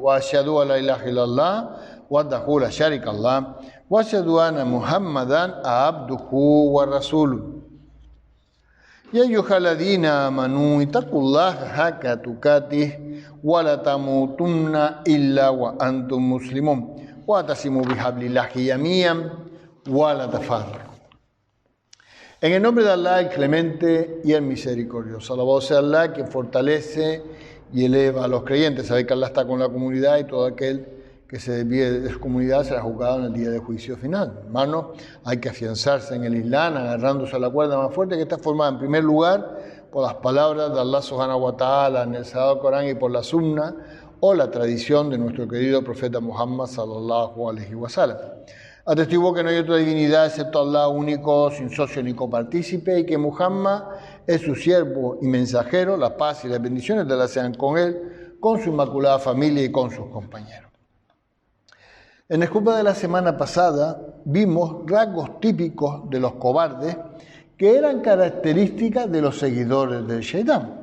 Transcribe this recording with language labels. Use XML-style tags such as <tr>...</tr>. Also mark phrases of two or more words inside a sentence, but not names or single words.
<ar>وأشهد أن لا إله إلا الله وحده لا شريك له وأشهد أن محمدا عبده ورسوله. يا أيها الذين آمنوا اتقوا الله حق تقاته ولا تموتن إلا وأنتم مسلمون. وَأَعْتَصِمُوا بِحَبْلِ اللَّهِ جَمِيعًا وَلَا تَفَرَّقُوا.</ar> <es>En el nombre de Allah, el clemente y el misericordioso. Alabado sea Allah, quien fortalece y eleva a los creyentes. Sabe que Allah está con la comunidad y todo aquel que se desvíe de su comunidad será juzgado en el día de juicio final. Hermanos, hay que afianzarse en el Islam, agarrándose a la cuerda más fuerte, que está formada en primer lugar por las palabras de Allah</es> <ar>سبحانه وتعالى</ar> <es>en el Sagrado Corán y por la Sunna, o la tradición de nuestro querido profeta Muhammad</es> <ar>صلى الله عليه وسلم.</ar> <es>Atestiguo que no hay otra divinidad excepto Allah único, sin socio ni copartícipe, y que Muhammad es su siervo y mensajero, la paz y las bendiciones de Allah sean con él, con su inmaculada familia y con sus compañeros. En el culpa de la semana pasada vimos rasgos típicos de los cobardes que eran características de los seguidores del Shaitán.</es>